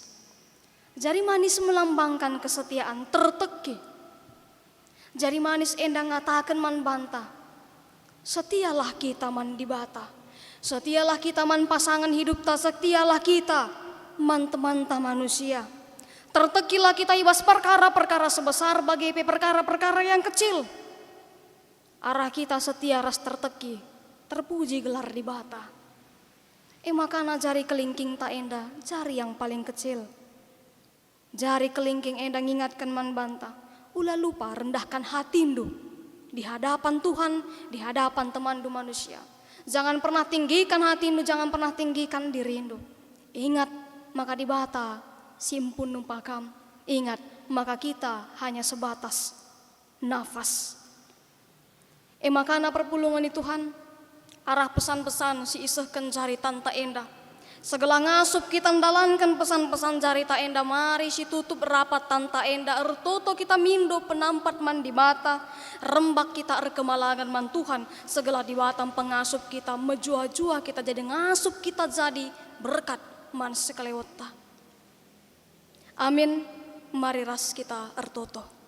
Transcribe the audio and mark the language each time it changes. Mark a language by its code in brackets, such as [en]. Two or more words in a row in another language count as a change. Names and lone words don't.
[id] Jari manis melambangkan kesetiaan, terteki. [btx] Jari manis enda ngatakan man bantah. Setialah kita man di bata. Setialah kita man pasangan hidup ta. Setialah kita man teman-teman manusia. Tertekilah kita ibas perkara-perkara sebesar bagai perkara-perkara [id] yang kecil. [btx] Arah kita setia ras terteki. Terpuji gelar di bata. Makana jari kelingking ta enda. [id] Jari yang paling kecil. [btx] Jari kelingking enda ngingatkan man banta. Ulah lupa rendahkan hatindu. [id] Di hadapan Tuhan, di hadapan temandu manusia. Jangan pernah tinggikan hatimu, jangan pernah tinggikan dirimu. [btx] Ingat, maka di bata simpun numpakam. [id] Ingat, maka kita hanya sebatas nafas. [btx] Makana perpulungan di Tuhan, arah pesan-pesan si isehkan jari tanta enda. Segala ngasup kita ndalankan pesan-pesan jari ta enda, mari si tutup rapat tanta enda, ertoto kita mindo penampat man di bata, rembak kita erkemalangan man Tuhan, segala di batam pengasup kita, mejua-jua kita jadi ngasup kita jadi berkat man sekelewota. Amin, mari ras kita ertoto.